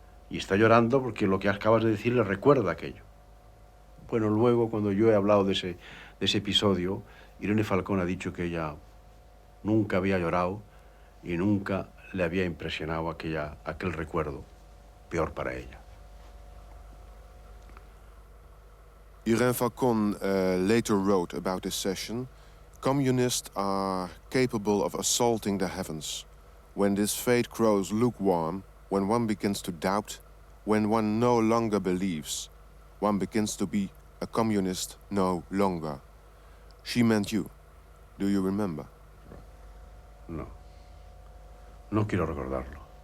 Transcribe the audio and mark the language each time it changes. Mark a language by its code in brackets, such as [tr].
[es] Y está llorando porque lo que acabas de decir le recuerda aquello. Bueno, luego, cuando yo he hablado de ese episodio, Irene Falcón ha dicho que ella nunca había llorado y nunca le había impresionado aquel recuerdo, peor para ella. [en] Irène Falcon later wrote about this session, "Communists are capable of assaulting the heavens. When this fate grows lukewarm, when one begins to doubt, when one no longer believes, one begins to be a communist no longer." She meant you. Do you remember? [es] No, no quiero recordarlo.